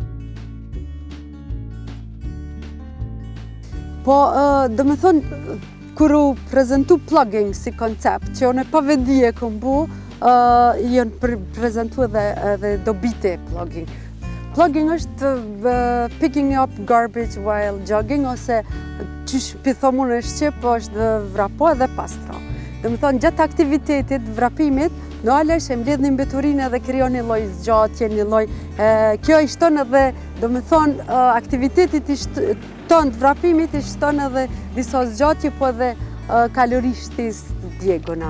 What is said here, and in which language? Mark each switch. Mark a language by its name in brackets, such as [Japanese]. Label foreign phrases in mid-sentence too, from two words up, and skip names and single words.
[Albanian] Po, do me thonë, kur u prezentu plogging si koncept, që unë pa vendi e kom bu, janë prezentu edhe dobite plogging. [English] Plogging është picking up garbage while jogging, [Albanian] ose qysh pithomun e shqip, është vrapo edhe pastro. Dhe me thonë, gjatë aktivitetit, vrapimit, në alesh e mbledh një mbeturinë dhe krijon një lloj zgjatje, një lloj... Kjo i shton edhe, do me thonë, aktivitetit tonë të vrapimit i shton edhe disa zgjatje, po edhe kalori shtesë të djeguna.